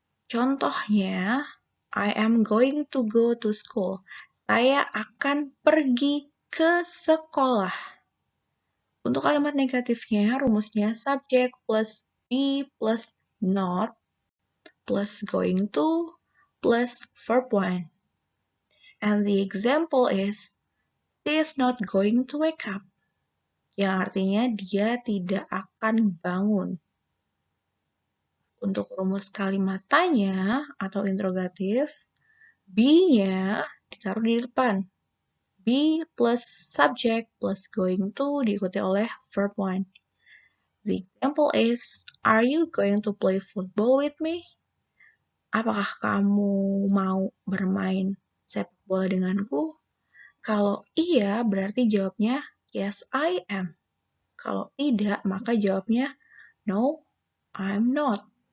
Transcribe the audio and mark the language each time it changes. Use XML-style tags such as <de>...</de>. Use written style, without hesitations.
<en>Contohnya, I am going to go to school.</en> <id>Saya akan pergi ke sekolah. Untuk kalimat negatifnya, rumusnya subject plus be plus not plus going to plus verb 1.</id> <en>And the example is, she is not going to wake up.</en> <id>Yang artinya dia tidak akan bangun. Untuk rumus kalimat tanya atau interrogatif, be-nya ditaruh di depan. Be plus subject plus going to diikuti oleh verb 1.</id> <en>The example is, are you going to play football with me?</en> <id>Apakah kamu mau bermain sepak bola denganku? Kalau iya, berarti jawabnya</id> <en>yes, I am.</en> <id>Kalau tidak, maka jawabnya</id> <en>no, I'm not.</en>